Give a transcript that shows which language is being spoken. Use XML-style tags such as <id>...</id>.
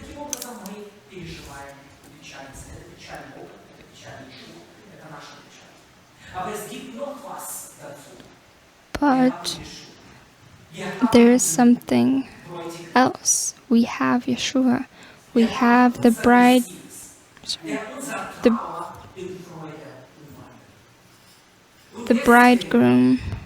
<ru>печальница, это печаль Бога, это печаль Yeshua, это наша печаль.</ru> <de>Aber es gibt noch was dazu.</de> <en>But there is something else. We have Yeshua. We have the bride, the bridegroom.</en>